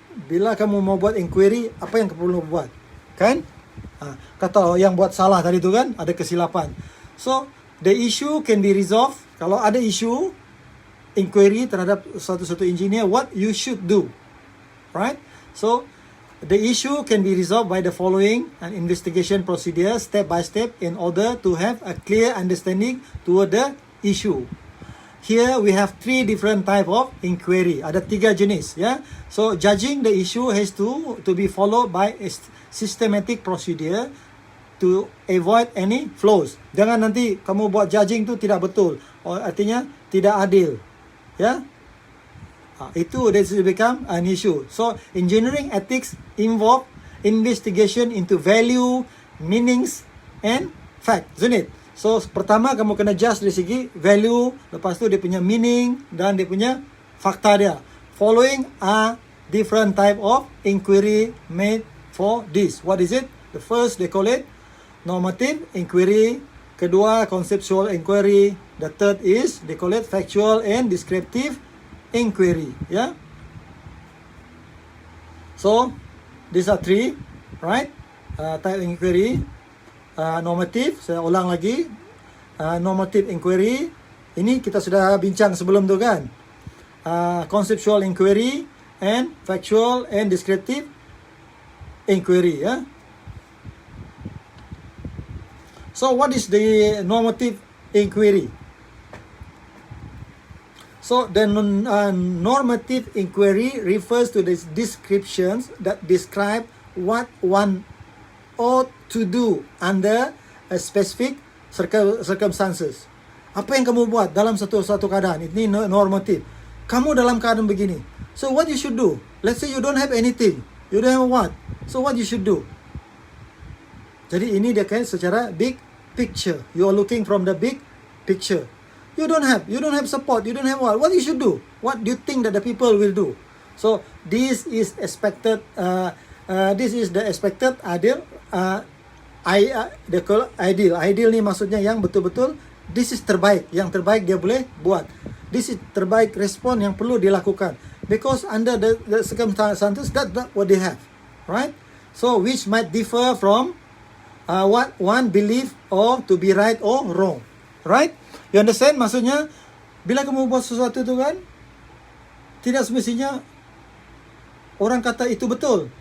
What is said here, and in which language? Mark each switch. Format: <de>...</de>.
<ms>Bila kamu mau buat inquiry, apa yang kamu perlu buat? Kan? Kata yang buat salah tadi tu kan, ada kesilapan.</ms> <en>So, the issue can be resolved.</en> <ms>Kalau ada issue, inquiry terhadap satu engineer,</ms> <en>what you should do. Right? So, the issue can be resolved by the following an investigation procedure, step by step, in order to have a clear understanding toward the issue. Here we have 3 different type of inquiry.</en> <ms>Ada 3 jenis, ya.</ms> <en>So judging the issue has to be followed by a systematic procedure to avoid any flaws.</en> <ms>Jangan nanti kamu buat judging tu tidak betul, artinya tidak adil, ya.</ms> <en>Itu that will become an issue. So engineering ethics involve investigation into value, meanings and fact, isn't it?</en> <ms>So pertama kamu kena judge dari segi value, lepas tu dia punya meaning dan dia punya fakta dia.</ms> <en>Following are different type of inquiry made for this. What is it? The first they call it normative inquiry.</en> <ms>Kedua</ms> <en>conceptual inquiry. The third is they call it factual and descriptive inquiry. Yeah. So these are 3, right? Type inquiry.</en> <ms>Normative, saya ulang lagi. Normative inquiry, ini kita sudah bincang sebelum tu kan.</ms> <en>Conceptual inquiry and factual and descriptive inquiry, ya. So what is the normative inquiry? So the normative inquiry refers to the descriptions that describe what one ought to do under a specific circumstances.</en> <ms>Apa yang kamu buat dalam satu keadaan, ini normatif. Kamu dalam keadaan begini.</ms> <en>So what you should do? Let's say you don't have anything. You don't have what? So what you should do?</en> <ms>Jadi ini dia kan secara</ms> <en>big picture. You are looking from the big picture. You don't have support. You don't have what? What you should do? What do you think that the people will do? So this is expected. This is the expected ideal.</en> <ms>Ideal. Ideal ni maksudnya yang betul-betul.</ms> <en>This is</en> <ms>terbaik. Yang terbaik dia boleh buat.</ms> <en>This is</en> <ms>terbaik respon yang perlu dilakukan.</ms> <en>Because under the circumstances, that's what they have, right? So which might differ from what one believe or to be right or wrong, right? You understand?</en> <ms>Maksudnya, bila kamu buat sesuatu tu kan, tidak semestinya orang kata itu betul.</ms>